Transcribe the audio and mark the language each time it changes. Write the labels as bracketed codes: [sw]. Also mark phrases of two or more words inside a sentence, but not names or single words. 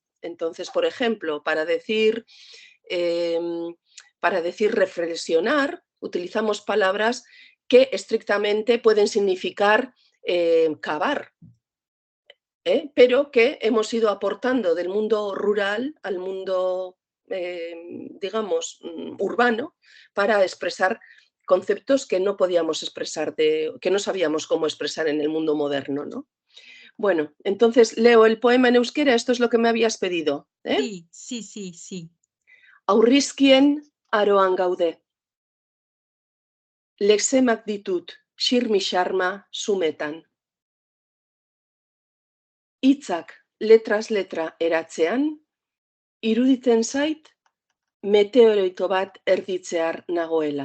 [es] Entonces, por ejemplo, para decir reflexionar, utilizamos palabras que estrictamente pueden significar cavar, pero que hemos ido aportando del mundo rural al mundo, digamos, urbano, para expresar conceptos que no podíamos expresar, que no sabíamos cómo expresar en el mundo moderno, ¿no? Bueno, entonces leo el poema en euskera, esto es lo que me habías pedido. Sí, sí, sí, sí. [eu] Aurrizkien aroan gaude. Lexemak ditut, xirmi-xarma sumetan. Hitzak letras letra eratzean, iruditzen zait meteorito bat erditzear nagoela.